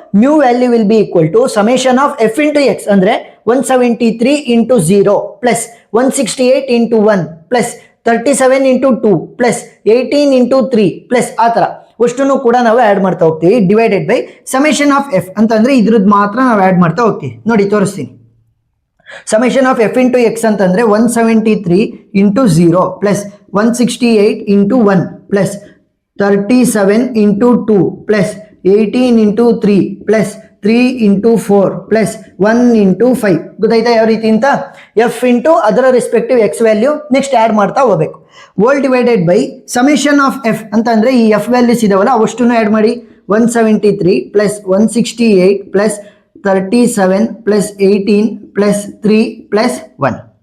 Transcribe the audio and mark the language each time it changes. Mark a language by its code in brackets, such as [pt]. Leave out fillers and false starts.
[en] Mu value will be equal to summation of f into x ಅಂದ್ರೆ 173 into 0 plus 168 into 1 plus 37 into 2 plus 18 into 3 plus ಆ ತರ ಅಷ್ಟನ್ನು ಕೂಡ ನಾವು add ಮಾಡ್ತಾ ಹೋಗ್ತೀವಿ. [kn] Divided by summation of f ಅಂತಂದ್ರೆ ಇದ್ರದ್ದು ಮಾತ್ರ ನಾವು ಆಡ್ ಮಾಡ್ತಾ ಹೋಗ್ತೀವಿ. ನೋಡಿ ತೋರಿಸ್ತೀನಿ. [en] summation of f into x ಅಂತಂದ್ರೆ 173 into 0 plus 168 into 1 plus 37 into 2 plus 18 into 3 plus 3 into 4 plus 1 into 5. [kn] ಗೊತ್ತಾಯ್ತಾ ಯಾವ ರೀತಿ ಅಂತ? f into ಅದರ respective x value next add ಮಾಡ್ತಾ ಹೋಗ್ಬೇಕು. Whole divided by summation of f ಅಂತಂದ್ರೆ ಈ f ವ್ಯಾಲ್ಯೂಸ್ ಇದಾವಲ್ಲ ಅವಷ್ಟನ್ನು ಆಡ್ ಮಾಡಿ. [en] 173 plus 168 plus 37 plus 18 plus 3 plus 1.